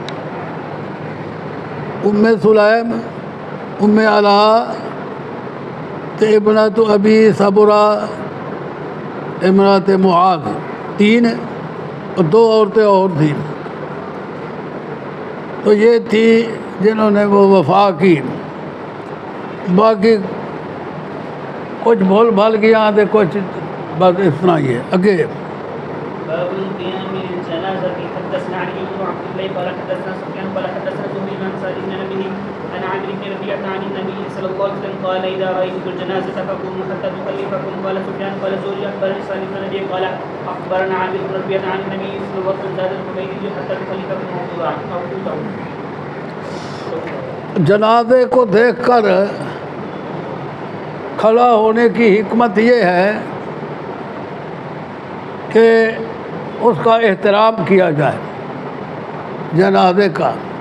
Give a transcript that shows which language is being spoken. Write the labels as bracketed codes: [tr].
[ur] ام سلیم، ام علاء، ابنۃ ابی صبرہ، امرات معاذ، 3 اور 2 عورتیں اور تھیں. تو یہ تھی جنہوں نے وہ وفا کی. باقی کچھ بھول بھال گیا تھے، کچھ بس اتنا ہی ہے. آگے [ar] باب القيام للجنازة. حدثنا علي بن عبد الله قال حدثنا سفيان قال حدثنا زهري عن سعد بن أبيه عن عامر بن ربيعة عن النبي صلى الله عليه وسلم قال إذا رأيتم الجنازة فقوموا حتى تخلفكم. قال سفيان قال زهري أخبرني سعد بن أبيه قال أخبرنا عامر بن ربيعة عن النبي صلى الله عليه وسلم زاد الحميدي حتى تخلفكم موضوعا. [ur] جنازے کو دیکھ کر کھڑا ہونے کی حکمت یہ ہے کہ اس کا احترام کیا جائے جنازے کا،